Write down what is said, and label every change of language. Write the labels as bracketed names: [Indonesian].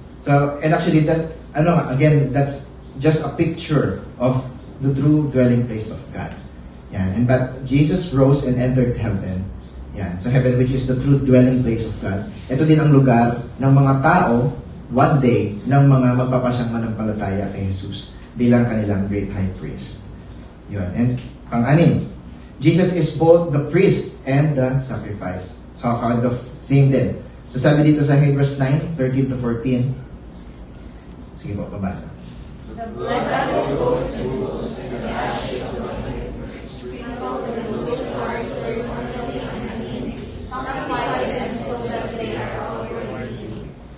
[English] So, and actually, that, again, that's just a picture of the true dwelling place of God. Yan. And but Jesus rose and entered heaven. Yan. So heaven, which is the true dwelling place of God. [Filipino] Ito din ang lugar ng mga tao, [English] one day, [Filipino] ng mga magpapasyang manampalataya kay Jesus bilang kanilang great high priest. Yun. [English] And pang-anim, Jesus is both the priest and the sacrifice. So kind of same [Filipino] din. So sabi dito sa Hebrews 9:13-14. Sige po, pabasa. [English] The blood of goats and bulls and the ashes of the sprinkled the goats' hearts were mortally unclean, sanctify them so that they are outwardly clean.